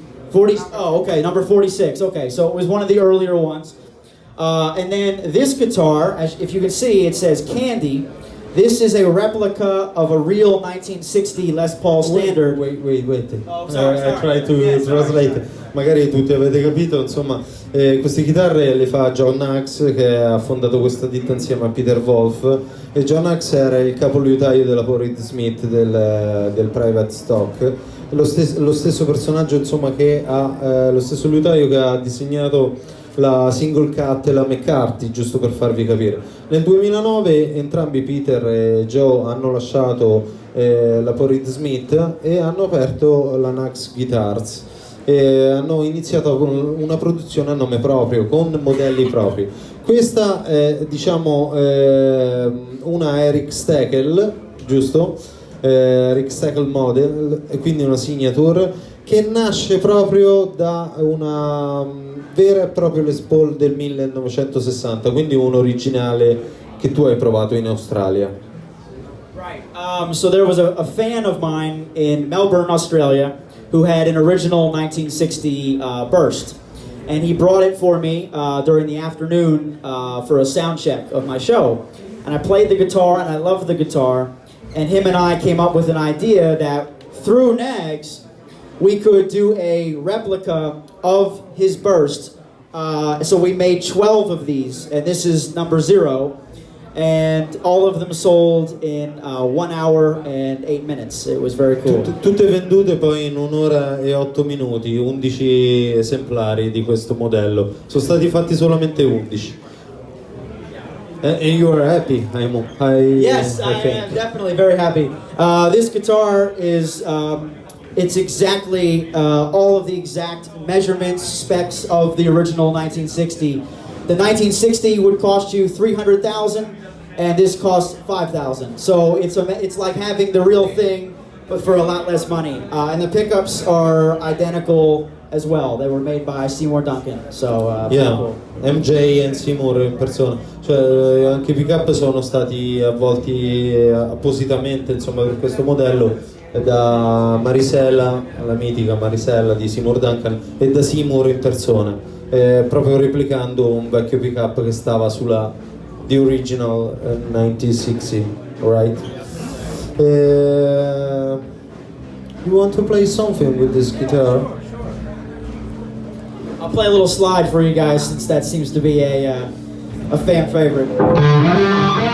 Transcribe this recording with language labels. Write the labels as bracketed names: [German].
[English] 40, oh, okay, number 46. Okay, so it was one of the earlier ones. And then this guitar, if you can see, it says Candy. This is a replica of a real 1960 Les Paul Standard. Wait. Oh, sorry. I try to translate. [Italian] Magari tutti avete capito, insomma, queste chitarre le fa John Nax, che ha fondato questa ditta insieme a Peter Wolf, e John Nax era il capoliutaio della Reed Smith del private stock, lo stesso personaggio, insomma, che ha lo stesso liutaio che ha disegnato la single cut e la McCarthy, giusto per farvi capire. Nel 2009 entrambi Peter e Joe hanno lasciato la Reed Smith e hanno aperto la Nax Guitars e hanno iniziato con una produzione a nome proprio, con modelli propri. Questa è, diciamo, una Eric Steckel, giusto? Eric Steckel model, e quindi una signature che nasce proprio da una vera e propria Les Paul del 1960, quindi un originale che tu hai provato in Australia. [English] Right. So there was a fan of mine in Melbourne, Australia, who had an original 1960 burst, and he brought it for me during the afternoon for a sound check of my show. And I played the guitar, and I loved the guitar, and him and I came up with an idea that through Nags, we could do a replica of his burst. So we made 12 of these, and this is number 0. and all of them sold in 1 hour and 8 minutes. It was very cool. [Italian] Tutte vendute poi in 1 ora e 8 minuti, 11 esemplari di questo modello. Sono stati fatti solamente 11. [English] And you are happy, Yes, I think. am definitely very happy. This guitar is, it's exactly all of the exact measurements, specs of the original 1960. The 1960 would cost you $300,000, and this costs $5,000. So it's like having the real thing, but for a lot less money. And the pickups are identical as well. They were made by Seymour Duncan. So Yeah, cool. [Italian] MJ e Seymour in persona, cioè anche i pick-up sono stati avvolti appositamente, insomma, per questo modello da Marisela, la mitica Marisela di Seymour Duncan, e da Seymour in persona, proprio replicando un vecchio pick-up che stava sulla [English] the original 1960, right? You want to play something with this guitar? I'll play a little slide for you guys since that seems to be a fan favorite.